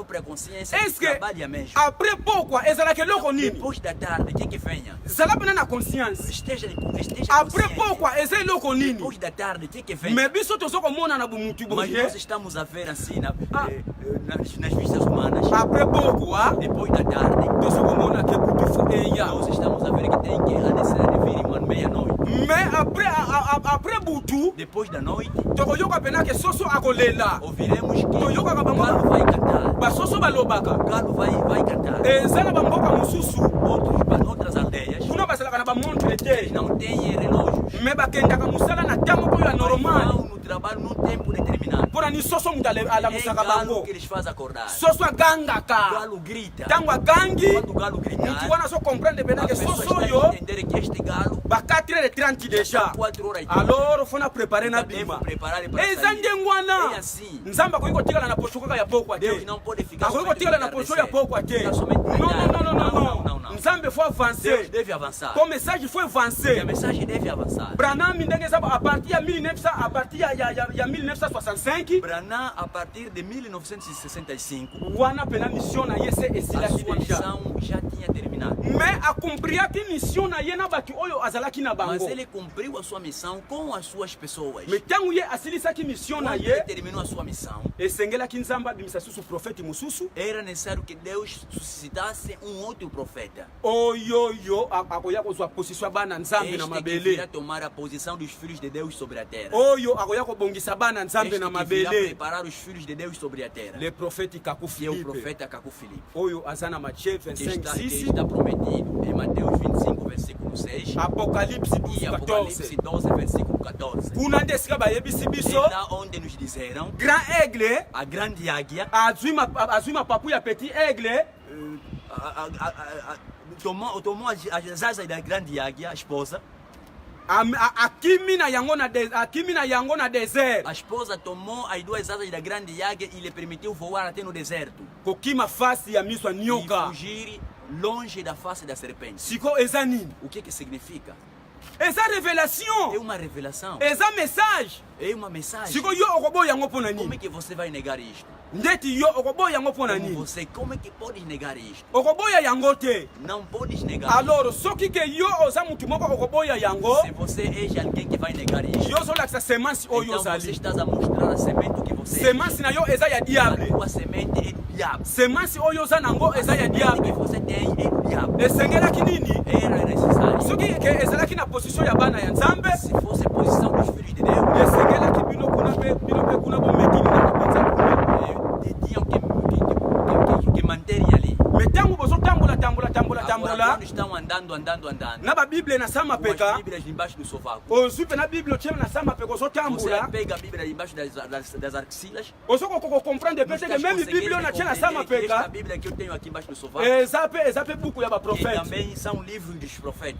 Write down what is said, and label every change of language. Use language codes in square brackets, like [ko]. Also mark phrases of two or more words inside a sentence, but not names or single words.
[pt] própria consciência [fr] est-ce que [pt] trabalha mesmo. [ln] après pokwa ezalaka eloko nini [pt] Depois da tarde, que venha. [ln] zala pena na conscience [pt] Esteja [ln] après [pt] consciente. [ln] pokwa eza eloko nini [pt] Depois da tarde, que venha. [ln] me biso tozokomona na bumutu [pt] Mas [ln] boye [pt] nós estamos a ver assim Ah. nas vistas humanas. [ln] après pokwa [pt] Depois da tarde, [ln] tozokomona ke butufu eya [pt] nós estamos a ver que tem que a necessidade de vir uma meia-noite. [fr] mais après [ln] butu [pt] Depois da noite, [ln] tokoyoka pena ke soso akolela [pt] ouviremos que [ln] Toyoka [pt] o [ln] bango- [pt] galo vai cantar. [ln] basoso balobaka [pt] O galo vai cantar. [ln] eza na bamboka mosusu [pt] Outras aldeias [ln] kuna bazalaka na bamontre te [pt] não têm relógios. [ln] me bakendaka mosala na ntango oyo ya normal [pt] Vão no trabalho num tempo determinado. [ln] mpona ni soso mutu [pt] É [ln] alamusaka [pt] galo [ln] bango [pt] que eles fazem acordar. [ln] soso [pt] O [ln] agangaka [pt] galo grita. [ln] ntango agangi [pt] Quando o galo [ln] mutu [pt] gritar, [ln] wana azokomprendre [pt] a [ln] penake [pt] pessoa [ln] soso [pt] está a [ln] oyo [pt] entender que este galo [ln] ba 4h30 deja [pt] 4 horas e meia. [ln] alors fona prepare na [pt] Devo [ln] bima [pt] preparar para [ln] eza [pt] sair. [ln] ndengo [pt] É [ln] wana [pt] assim. [ln] nzambe akoki kotikala na posho kaka ya pokwa [pt] Deus [ln] te [pt] não pode ficar [ln] akoki [pt] somente [ln] kotikala [pt] no [ln] na posho ya [pt] entardecer. [ln] pokwa te [pt] Ficar somente no tarde. [ln] non nzambe fo [pt] Deus [ln] avancer [pt] deve avançar. [ln] ko message fo [pt] E a [ln] avancer [pt] mensagem deve avançar. [ln] branami ndenge eza [fr] a partir [ln] ya 1900 [fr] a partir [ln] ya 1965 [pt] Branham, a partir de 1965, [ln] wana pena mission na ye se [pt] a [ln] esilaki [pt] sua [ln] deja [pt] missão já tinha terminado. [ln] mais akumpriaki mission na ye na bato oyo azalaki na [pt] Mas [ln] bango [pt] ele cumpriu a sua missão com as suas pessoas. [ln] mais ntango ye asilisaki mission na [pt] Quando [ln] ye [pt] ele terminou a sua missão, [ln] esengelaki nzambe abimisa susu profete mosusu [pt] era necessário que Deus suscitasse um outro profeta. [ln] oyoyo akoya kozwa position ya bana nzambe na [pt] Este que virá [ln] mabele [pt] tomar a posição dos filhos de Deus sobre a terra. [ln] oyo akoya kobongisa bana nzambe [pt] Este [ln] na [pt] que virá [ln] mabele [pt] preparar os filhos de Deus sobre a terra. [fr] le prophète [ln] kaku [pt] Que é o [ln] Philippe [pt] profeta Caco Filipe. [ln] oyo aza na Matthieu [pt] Que 25 6 está prometido em Mateus 25, versículo 6 apocalypse e 12 Apocalipse 14 12, versículo 14. [ln] kuna nde esika bayebisi [pt] É [ln] biso [pt] lá onde nos disseram [fr] grand aigle [pt] a grande águia [ln] azwi mapapu ya petit aigle [pt] tomou as asas da grande águia, a esposa. [ln] akimi na yango na désert [pt] A esposa tomou as duas asas da grande águia e lhe permitiu voar até no deserto [ln] kokima fasi ya miso ya [pt] e [ln] nyoka [pt] fugir longe da face da serpente. [ln] siko eza nini [pt] O que significa? [ln] eza [pt] É [ln] révélation [pt] uma revelação, [ln] eza message [pt] é uma mensagem. [ln] siko yo okoboya yango mpo na [pt] Como é [ln] nini [pt] que você vai negar isto? [ln] ndeti yo okoboya yango mpo na [pt] Como [ln] nini [pt] você, como é que podes negar isto? [ln] okoboya yango te [pt] Não podes negar. [ln] alors soki ke yo oza mutu moko okoboya yango [pt] Se você é alguém que vai negar isto, [ln] yo ozolakisa semence oyo [pt] então você [ln] ozali [pt] está a mostrar a semente que você é. [ln] semence na yo eza ya [pt] A [ln] diable [pt] tua semente é do diabo. [ln] semence oyo oza nango eza ya [pt] A semente que [ln] diable [pt] você tem é do diabo. [ln] esengelaki nini [pt] Era necessário. [ln] soki ke ezalaki na position ya bana ya nzambe [pt] Se fosse a posição dos filhos de Deus, [ln] esengelaki bino mpe kuna bomekili na kobonza kuna [pt] tinham que manterem ali. [ln] me ntango bozotambola [pt] Agora, [ln] tambola [pt] quando estão andando, [ln] na babible na sa [pt] com as [ln] mapeka [pt] Bíblias embaixo do sovaco, [ln] ozwi mpe na bible otie na sa mapeka [pt] você [ln] ozotambola [pt] pega a Bíblia embaixo das axilas. [ln] ozokokomprendre mpe teke meme bible oyo natie na sa [pt] Esta [ln] mapeka [pt] Bíblia que eu tenho aqui embaixo do sovaco, [ln] eza mpe buku ya [pt] que [ln] baprofete [pt] também são livros dos profetas.